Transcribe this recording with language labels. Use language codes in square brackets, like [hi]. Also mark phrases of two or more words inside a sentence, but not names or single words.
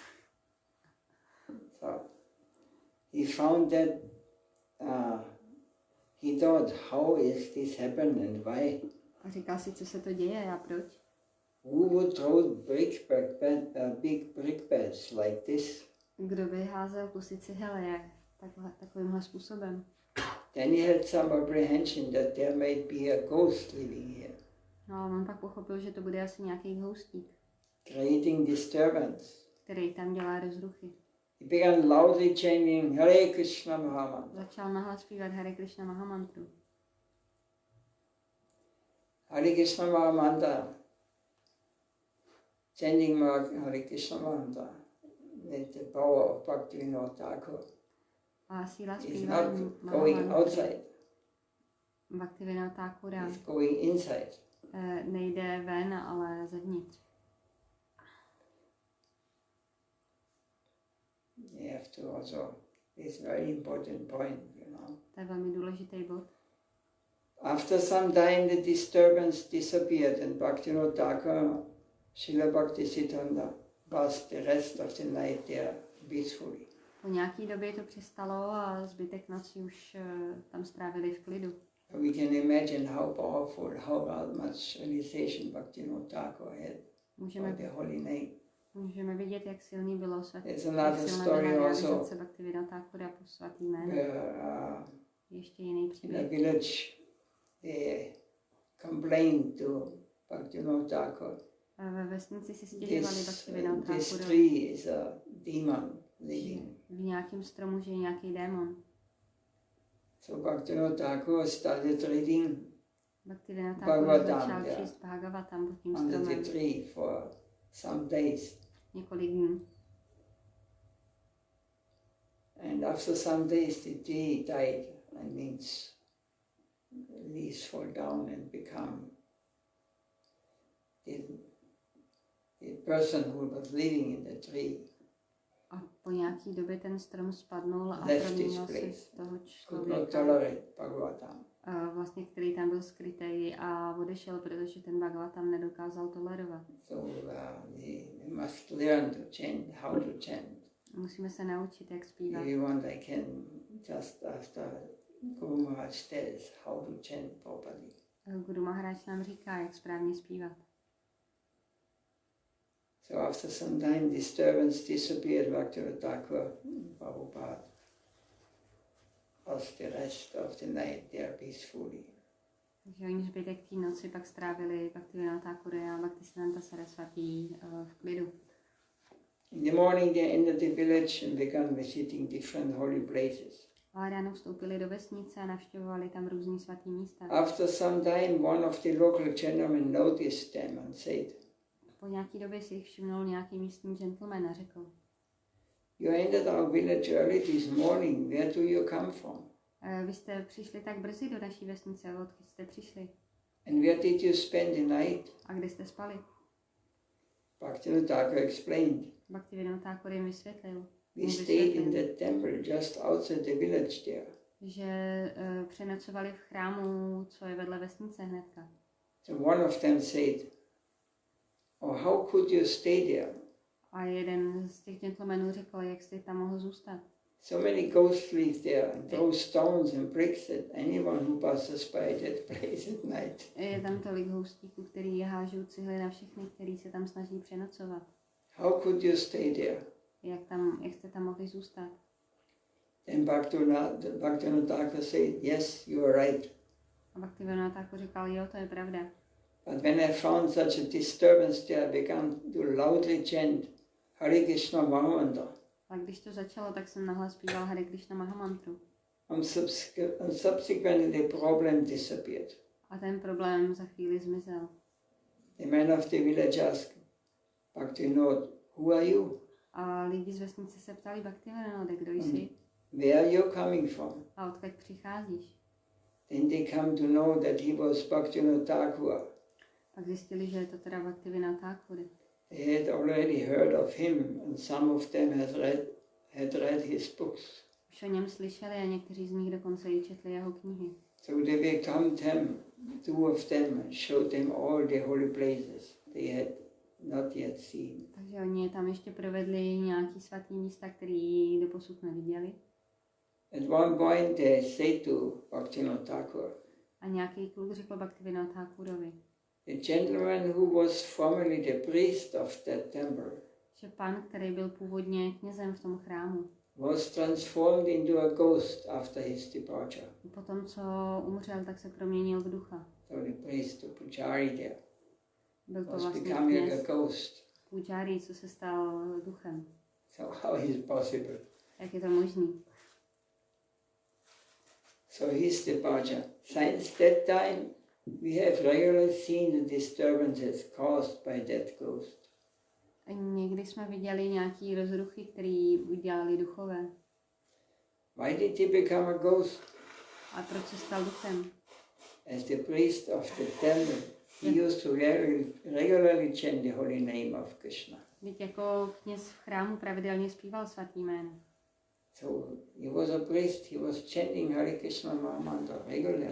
[en] So he found that he thought, how is this happen and why? [cs] A říkal si, co se to děje a proč? [en] Who would throw big brickbats like this? [cs] Kdo by házel kusy cihel takovýmhle způsobem? [en] Then he had some apprehension that there might be a ghost living here, [cs] No a on pak pochopil, že to bude asi nějaký houstík, [en] creating disturbance. [cs] který tam dělá rozruchy. [en] He began loudly chanting Hare Krishna Mahamantra. [cs] Začal nahlas zpívat Hare Krishna Mahamantru. [en] Hare Krishna Mahamantra. Chanting Hare Krishna Mahamantra with the power of Bhaktivinoda Thakur. [cs] A síla [en] He's [cs] zpívání [en] not going outside. Bhaktivinoda Thakura He's going inside. [cs] nejde ven, ale zevnitř. [en] You have to also, it's a very important point, you know. [cs] To je velmi důležitý bod. [en] After some time the disturbance disappeared and Bhaktivinoda Thakur, Šrily Bhaktisiddhánty passed the rest of the night there peacefully. [cs] Po nějaký době to přestalo a zbytek noci už tam strávili v klidu. [en] We can imagine how powerful, how much realization Bhaktivinoda Thakur had for the holy name. [cs] Můžeme vidět, jak silný bylo svatý. [en] There's another story also. [cs] Bhaktivinoda Thakura po svatý jméno. Ještě jiný [en] In a [cs] příběh. [en] village, they complained to Bhaktivinoda Thakur. [cs] Ve vesnici si stěžovali Bhaktivinoda [en] This Thakura. tree is a demon living. [cs] V nějakém stromu žije nějaký démon. [en] So Bhaktivinoda Thakur started reading [cs] Bhaktivinoda Thakur [en] Bhagavatam, [cs] začal číst Bhagavatam pod tím [en] under the [cs] stromem [en] tree for some days. [cs] několik dní. [en] And after some days the tree died. That means leaves fall down and become the person who was living in the tree. [cs] A po nějaký době ten strom spadnul a [en] Left [cs] proměnil [en] his [cs] se [en] place. [cs] v toho [en] Could not [cs] člověka, [en] tolerate Bhagavatam. [cs] vlastně, který tam byl skrytý a odešel, protože ten Bhagavatam nedokázal tolerovat. [en] So we must learn to chant, how to chant. [cs] Musíme se naučit, jak zpívat. [en] If you want, I can just after Guru Maharaj tells how to chant properly. [cs] Guru Maharádž nám říká, jak správně zpívat. [en] So after some time, disturbance disappeared. Bhaktivinoda Thakur, Prabhupada, passed the rest of the night there peacefully. [cs] Takže oni zbytek té noci pak strávili Bhaktivinoda Thakura a Bhaktisiddhánty Saraswatí v klidu. [en] In the morning they entered the village and began visiting different holy places. [cs] A ráno vstoupili do vesnice a navštěvovali tam různý svatý místa. [en] After some time, one of the local gentlemen noticed them and said, [cs] Po nějaký době si jich všimnul nějaký místní gentleman a řekl, [en] "You entered our village early this morning. Where do you come from? [cs] vy jste přišli tak brzy do naší vesnice, odkud jste přišli? [en] And where did you spend the night?" [cs] A kde jste spali? [en] Bhaktivinoda Thakur explained, [cs] Bhaktivinoda Thakur jim vysvětlil, [en] "We stayed in the temple just outside the village there." [cs] že přenocovali v chrámu, co je vedle vesnice hnedka. [en] So one of them said, "Oh, how could you stay there? [cs] A jeden z těch gentlemanů řekl, jak jste tam mohl zůstat. [en] So many ghosts live there and throw stones and bricks at anyone who passes by that place at night." [cs] Je tam tolik houstíků, který hážou cihly na všechny, který se tam snaží přenocovat. [en] How could you stay there? [cs] Jak jste tam mohli zůstat? [en] Then Bhaktivinoda Thakur said, "Yes, you are right. [cs] A Bhaktivinoda Thakur říkal, jo, to je pravda. [en] But when I found such a disturbance there, I began to loudly chant Hare Krishna Mahamantra. [cs] A když to začalo, tak jsem nahlas zpíval Hare Krishna Mahamantru. [en] And subsequently the problem disappeared. [cs] A ten problém za chvíli zmizel. [en] The man of the village asked Bhaktivinoda, "Who are you? [cs] A lidi z vesnice se ptali Bhaktivinoda, kdo jsi? [en] Where are you coming from?" [cs] A odkud přicházíš? [en] Then they come to know that he was Bhaktivinoda Thakur. [cs] Pak zjistili, že je to teda Bhaktivinoda Thakur. [en] They had already heard of him, and some of them had read his books. [cs] Už o něm slyšeli a někteří z nich dokonce i četli jeho knihy. [en] So they welcomed him, two of them, and showed them all the holy places they had not yet seen. [cs] Takže oni tam ještě provedli nějaký svatý místa, který doposud neviděli. [en] At one point they said to Bhaktivinoda Thakur, [cs] A nějaký kluk řekl Bhaktivinoda Thakurovi, [en] "The gentleman who was formerly the priest of that temple [cs] že pan, který byl původně knězem v tom chrámu, [en] was transformed into a ghost after his departure." [cs] potom co umřel, tak se proměnil v ducha. [en] So the priest, the pujari there, [cs] Byl to [en] was [cs] vlastně [en] becoming like a [cs] kněz [en] ghost. [cs] pujari, co se stal duchem. [en] So how is it possible? [cs] Jak je to možný? [en] So his departure. Since that time, we have regularly seen the disturbances caused by that ghost. [cs] A někdy jsme viděli nějaký rozruchy, který udělali duchové. [en] Why did he become a ghost? [cs] A proč se stal duchem? [en] As the priest of the temple, he used to regularly chant the holy name of Krishna. [cs] Teď jako kněz v chrámu pravidelně zpíval svatý jméno. [en] So he was a priest, he was chanting Hare Krishna Mahamantra regularly.